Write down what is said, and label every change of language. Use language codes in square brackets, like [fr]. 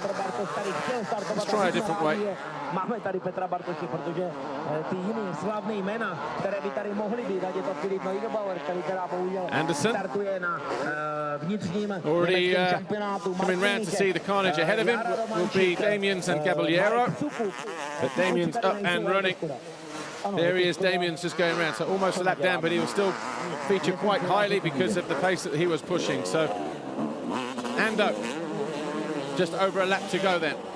[en] Let's try a different way. [cs] Máme tady Petra Bartoše, protože ty jiné slavné jména, které by tady mohly být, ať je to Filip Neubauer, který teda bohužel startuje na vnitřním [en] already [cs] šampionátu. [en] Coming round to see the carnage ahead of him will be Damien's and Caballero. But Damien's up and running. There he is, Damien's just going around, so almost a lap down, but he will still feature quite highly because of the pace that he was pushing. So, Ando, just over a lap to go then.